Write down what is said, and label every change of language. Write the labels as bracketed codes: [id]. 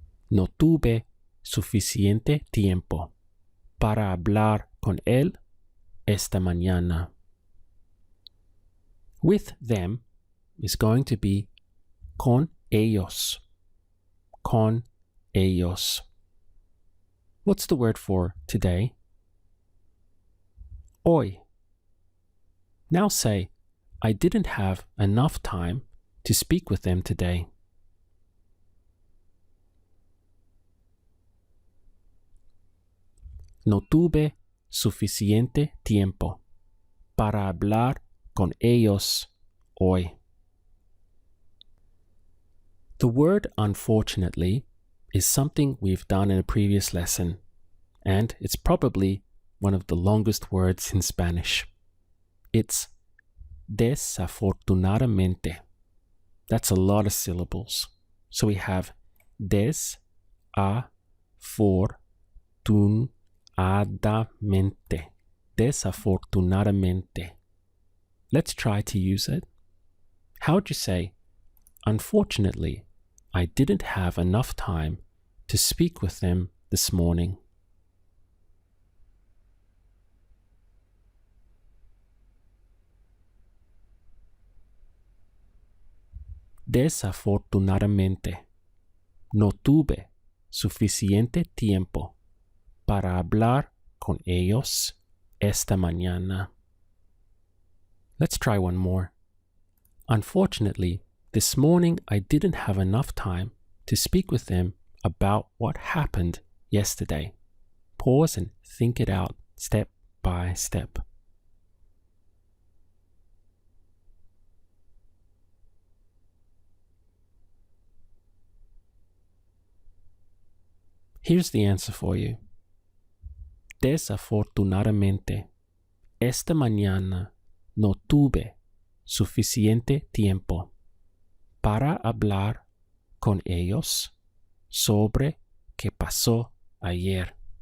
[es] No tuve suficiente tiempo para hablar con él esta mañana. [en] With them is going to be [es] con ellos. Con ellos. [en] What's the word for today? [es] Hoy. [en] Now say, I didn't have enough time to speak with them today. [es] No tuve suficiente tiempo para hablar con ellos hoy. [en] The word unfortunately is something we've done in a previous lesson, and it's probably one of the longest words in Spanish. It's desafortunadamente. That's a lot of syllables. So we have desafortunadamente. Desafortunadamente. Let's try to use it. How would you say, unfortunately, I didn't have enough time to speak with them this morning. [es] Desafortunadamente, no tuve suficiente tiempo para hablar con ellos esta mañana. [en] Let's try one more. Unfortunately, this morning I didn't have enough time to speak with them about what happened yesterday. Pause and think it out step by step. Here's the answer for you. [es] Desafortunadamente, esta mañana no tuve suficiente tiempo para hablar con ellos sobre qué pasó ayer.